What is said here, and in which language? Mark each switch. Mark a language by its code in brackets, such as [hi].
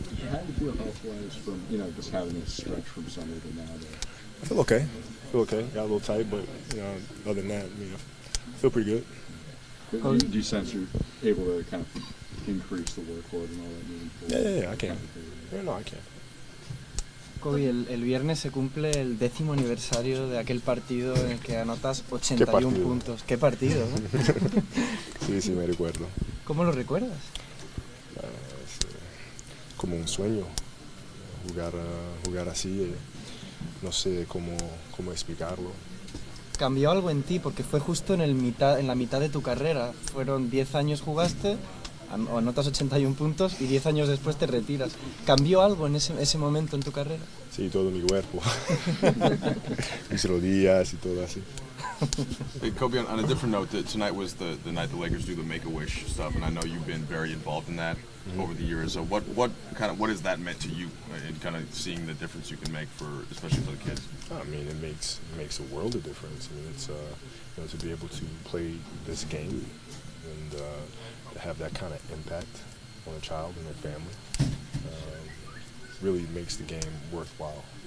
[en] How do you feel health-wise from just having this stretch from Sunday to now? I feel okay. Got a little tight, but other than that, I feel pretty good. Do you sense you're able to kind of increase the workload and all that moving forward? Yeah, I can. No, I can. [es] Kobe, el viernes se cumple el 10º aniversario de aquel partido en el que anotas 81 puntos. ¿Qué partido? Sí, me recuerdo. ¿Cómo lo recuerdas? Como un sueño, jugar así, no sé cómo explicarlo. Cambió algo en ti porque fue justo en la mitad de tu carrera. Fueron 10 años jugaste, anotas 81 puntos y 10 años después te retiras. ¿Cambió algo en ese momento en tu carrera? Sí, todo mi cuerpo. Mis rodillas y todo así. [en] Hey, Kobe, on a different note, tonight was the night the Lakers do the Make-A-Wish stuff, and I know you've been very involved in that over the years. So what has that meant to you in kind of seeing the difference you can make especially for the kids? I mean, it makes a world of difference. I mean, it's to be able to play this game and to have that kind of impact on a child and their family really makes the game worthwhile.